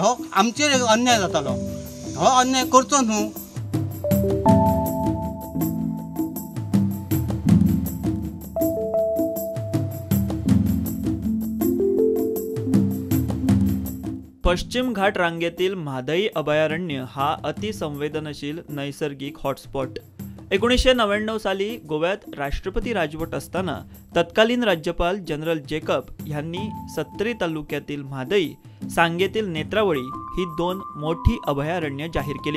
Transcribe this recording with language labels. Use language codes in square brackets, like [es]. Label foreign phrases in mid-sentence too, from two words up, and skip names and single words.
[kok] हो आमचेर अन्याय जातालो. हो अन्याय करचो न्हू. [mr] पश्चिम घाट रांगेतील म्हादई अभयारण्य हा अतिसंवेदनशील नैसर्गिक हॉटस्पॉट 1999 साली गोव्यात राष्ट्रपती राजवट असताना तत्कालीन राज्यपाल जनरल जेकब यांनी सत्तरी तालुक्यातील म्हादई, सांगेतील नेत्रावळी ही 2 मोठी अभयारण्य जाहीर केली.